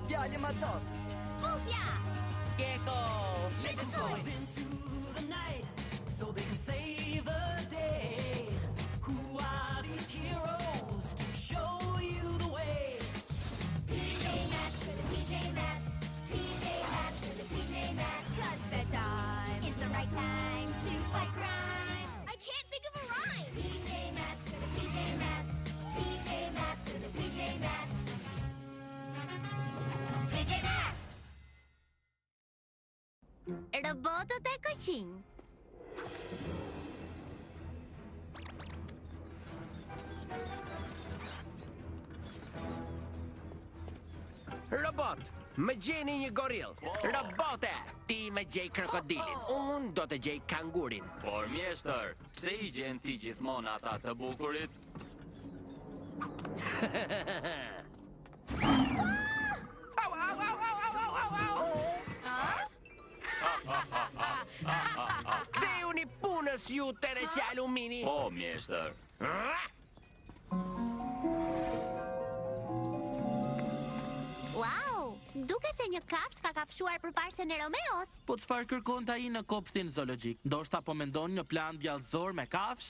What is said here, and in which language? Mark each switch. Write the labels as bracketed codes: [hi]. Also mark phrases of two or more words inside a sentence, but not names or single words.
[sq] Djali Macot. Fufja! Gecko! [en] Let's go! Into the night so they can save the day. Who are these heroes to show you the way? PJ Masks to the PJ Masks. PJ Masks to the PJ Masks. 'Cause bedtime is the right time to fight crime. I can't think of a rhyme. PJ Masks to the PJ Masks. PJ Masks to the PJ Masks. PJ Masks! [sq] Robotët e këqij. Robot, më gjeni një gorill. Robote, ti më gjej krokodilin. Unë do të gjej kangurin. Por mjeshtër, pse I gjen ti gjithmonë ata të bukurit? Au, au, au, au, au, au, au. Kthejuni punës ju të rëshë alumini. Po, mjeshtër. Wow! Duket se një kafsh ka kafshuar përparsën e Romeos. Po çfarë kërkon ai në kopshtin zoologjik? Ndoshta po mendon një plan djallëzor me kafsh?